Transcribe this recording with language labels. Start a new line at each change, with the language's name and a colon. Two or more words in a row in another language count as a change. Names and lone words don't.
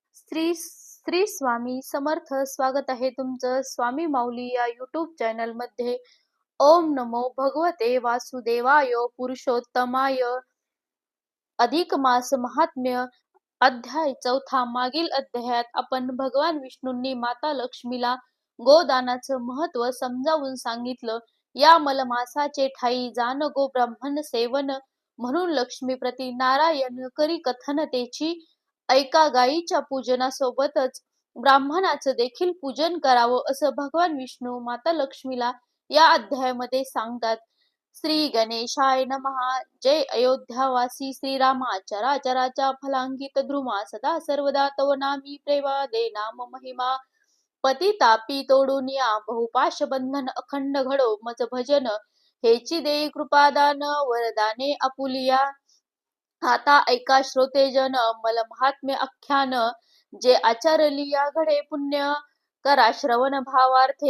Marathi: श्री श्री स्वामी समर्थ. स्वागत आहे तुमचं स्वामी माऊली या यूट्यूब चॅनल मध्ये.
Sanskrit: ओम नमो भगवते वासुदेवाय पुरुषोत्तमाय.
Marathi: अधिक मास महात्म्य अध्याय चौथा. मागील अध्यायात आपण भगवान विष्णूंनी माता लक्ष्मीला गोदानाचं महत्व समजावून सांगितलं. या मलमासाचे ठाई जान गो ब्राह्मण सेवन, म्हणून लक्ष्मी प्रती नारायण करी कथनतेची. ऐका गायीच्या पूजनासोबतच ब्राह्मणाचं देखील पूजन करावं असं भगवान विष्णू माता लक्ष्मीला या अध्यायामध्ये सांगतात.
Sanskrit: श्री गणेशाय नमः.
Marathi: जय अयोध्यावासी श्रीरामा, चराचराच्या फलांकित द्रुमा, सदा सर्वदा तव नामी प्रेमादे नाम महिमा. पतितापी तोडून या बहुपाश बंधन, अखंड घडो मज भजन, हेची देई कृपादान वरदाने आपुलिया. आता ऐका श्रोतेजन मल महात्म्य आख्यान, जे आचरलिया घडे पुण्य, करा श्रवण भावार्थे.